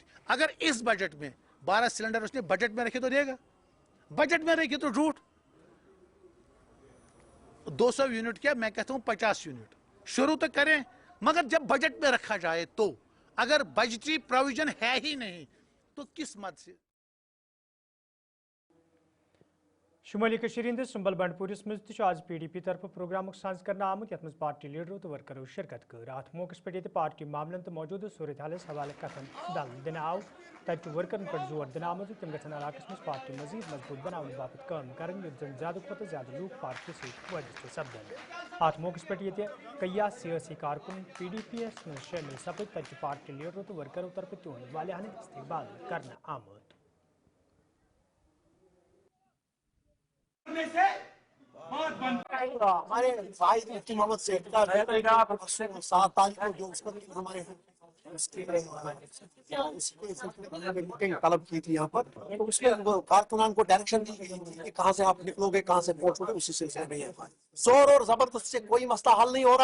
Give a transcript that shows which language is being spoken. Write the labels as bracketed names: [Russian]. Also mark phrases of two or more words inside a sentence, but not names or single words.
[Urdu] اگر اس بجٹ میں 12 سلنڈر اس نے بجٹ میں رکھے تو دے گا, بجٹ میں رکھے تو جھوٹ. 200 یونٹ کیا, میں کہتا ہوں 50 یونٹ شروع تو کریں, مگر جب بجٹ میں رکھا جائے تو. اگر [English] budgetary provision [Urdu] ہے ہی نہیں تو کس مد سے؟ [Kashmiri] شمالی کشیر ہندس سنبل بنڈپورس مز آز PDP طرف پروگرام ساز کرنا آمت یت مز پارٹی لیڈرو تو ورکرو شرکت کر ات موقع پہ پارٹی معاملن تو موجودہ صورت حالس حوالہ کتن دل دن آو تت ورکرن پہ زور دن آمت تم گھن علاقس مز پارٹی مزید مضبوط بنانے باپت کام کرن یت زن زیادہ کھت زیادہ لوگ پارٹی ست وابستہ سپدن ات موقع پہ یہ کئی سیاسی کارکن PDP یس مز شامل سپد تت پارٹی لیڈرو تو ورکرو طرف تہد والیاہن استقبال کرنا آمت [Urdu] ہمارے بھائی مفتی محمد سیف کا 7 تاریخ کو جو اس پر ہمارے میٹنگ طلب کی تھی یہاں پر تو اس کے کارکنان کو ڈائریکشن دی گئی تھی کہ کہاں سے آپ نکلو گے کہاں سے پہنچو گے اسی سلسلے میں یہ زور اور زبردست سے کوئی مسئلہ حل نہیں ہو